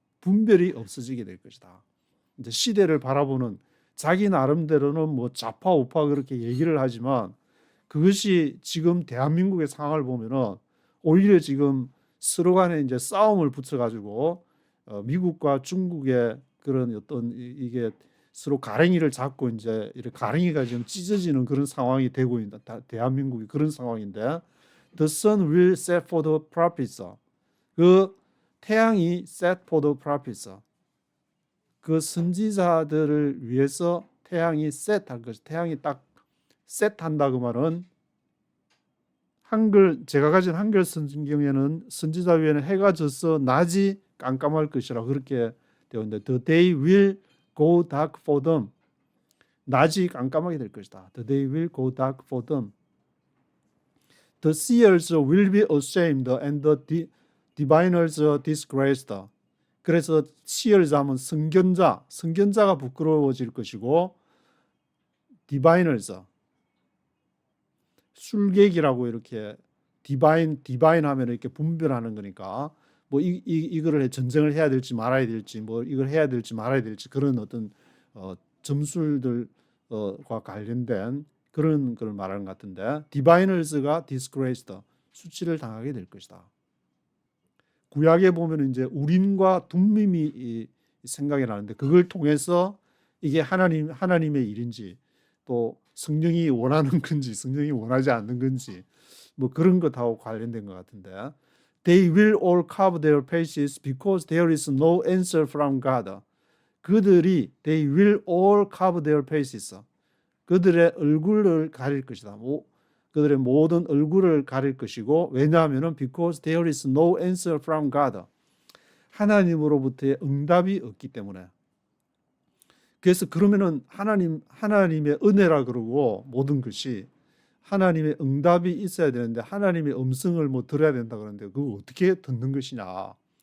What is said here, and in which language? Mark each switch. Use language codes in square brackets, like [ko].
[ko] 분별이 없어지게 될 것이다. 이제 시대를 바라보는 자기 나름대로는 뭐 좌파 우파 그렇게 얘기를 하지만 그것이 지금 대한민국의 상황을 보면은 오히려 지금 서로 간에 이제 싸움을 붙여가지고 미국과 중국의 그런 어떤 이게 서로 가랭이를 잡고 이제 이렇게 가랭이가 지금 찢어지는 그런 상황이 되고 있다. 대한민국이 그런 상황인데 [en] The sun will set for the prophets. [ko] 그 태양이 [en] set for the prophets. [ko] 그 선지자들을 위해서 태양이 set할 것이 태양이 딱 set한다 그 말은 한글 제가 가진 한글 성경에는 선지자 위에는 해가 져서 낮이 깜깜할 것이라 그렇게 되어 있는데 [en] The day will go dark for them. [ko] 낮이 깜깜하게 될 것이다. [en] The day will go dark for them. The seers will be ashamed and the diviners disgraced. [ko] 그래서 seers 하면 선견자가 부끄러워질 것이고 diviners 술객이라고 이렇게 디바인 하면 이렇게 분별하는 거니까 뭐 이거를 전쟁을 해야 될지 말아야 될지 뭐 이걸 해야 될지 말아야 될지 그런 어떤 점술들과 관련된 그런 걸 말하는 것 같은데 디바이너스가 disgraced 수치를 당하게 될 것이다. 구약에 보면 이제 우림과 둠밈이 생각이 나는데 그걸 통해서 이게 하나님의 일인지 또 성령이 원하는 건지 성령이 원하지 않는 건지 뭐 그런 것하고 관련된 것 같은데 [en] They will all cover their faces because there is no answer from God. [ko] 그들이 [en] They will all cover their faces. [ko] 그들의 얼굴을 가릴 것이다. 그들의 모든 얼굴을 가릴 것이고 왜냐하면 [en] because there is no answer from God. [ko] 하나님으로부터의 응답이 없기 때문에. 그래서 그러면은 하나님의 은혜라 그러고 모든 것이 하나님의 응답이 있어야 되는데 하나님의 음성을 뭐 들어야 된다 그러는데 그거 어떻게 듣는 것이냐?